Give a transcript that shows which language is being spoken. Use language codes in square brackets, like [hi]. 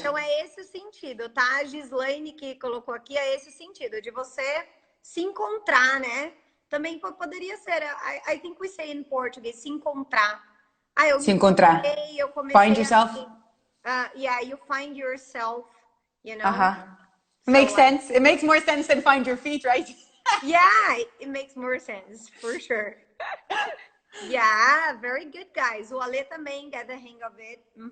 [pt] Então é esse o sentido, tá? A Gislaine que colocou aqui é esse o sentido, de você se encontrar, né? Também poderia ser, [en] I think we say in Portuguese, [pt] se encontrar. Eu se encontrar. Eu comecei [en] find yourself. Yeah, you find yourself, you know. It makes sense. It makes more sense than find your feet, right? Yeah, it makes more sense, for sure. Yeah, very good, guys. [pt] O Ale também [en] get the hang of it.